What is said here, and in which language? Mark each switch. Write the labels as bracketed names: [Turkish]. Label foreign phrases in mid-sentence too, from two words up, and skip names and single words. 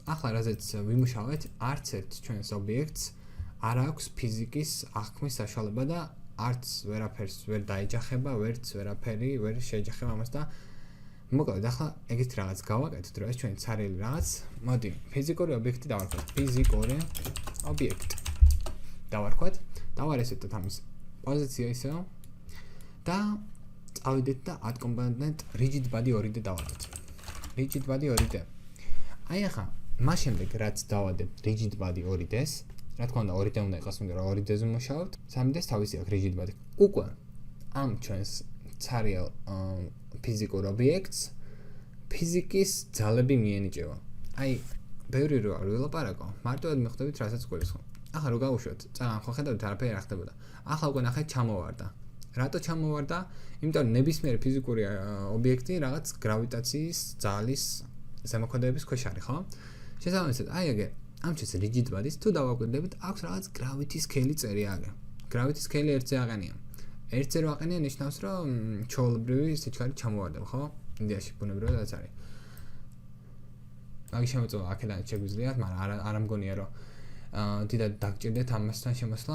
[Georgian] ახლა რაზეც ვიმუშავეთ, არც ერთ ჩვენს ობიექტს არ აქვს ფიზიკის აღქმის საშუალება და არც ვერაფერს ვერ დაეჯახება, ვერაფერი ვერ შეეჯახება ამას და მოკლედ ახლა ეგეთ რაღაც გავაკეთოთ, რომ ეს ჩვენი ცარიელი რაღაც, მოდი, ფიზიკური ობიექტი დავარქვათ, ფიზიკური ობიექტი. დავარქვათ, დავარესეტოთ ამის პოზიცია ისევ და წავიდეთ და [English] add component rigid body 2D [Georgian] დავადოთ. [English] rigid body 2D. [Georgian] აი ახლა მას შემდეგ რაც დავადებ [English] rigid body 2D- [Georgian] ს, რა თქმა უნდა 2D უნდა იყოს, იმიტომ რომ 2D-ზე მუშაობთ, 3D-ს თავისი აქვს [English] rigid body. [Georgian] უკვე ამ ჩვენს ცარიელ ფიზიკურ ობიექტს ფიზიკის ძალები მიენიჭება. აი, ბევრი რო არ ვილაპარაკო, მარტივად მიხვდებით, რასაც გულისხმობ. ახლა რო გავუშვათ, წაგან ხო ხედავთ არაფერი არ ხდებოდა. ახლა უკვე ნახეთ ჩამოვარდა. რატო ჩამოვარდა? იმიტომ რომ ნებისმიერი ფიზიკური ობიექტი რაღაც გრავიტაციის ძალის ზემოქმედების ქვეშ არის, ხო? შესაბამისად, აი ეგ ამ ჩვენს [English] rigid body- [Georgian] ს თუ დავაკვირდებით, აქვს რაღაც [English] gravity scale [Georgian] წერი აგე. [English] gravity scale [Georgian] ერთზე აყენია. ერთზე რო აყენია ნიშნავს, რომ ჩვეულებრივი სიჩქარე ჩამოვარდება, ხო? იდეაში ბუნებრივადაც არის. მაგის შემოწმება აქედან შეგვიძლიათ, მაგრამ არ მგონია რომ დიდად დაგჭირდეთ ამასთან შემოსვლა.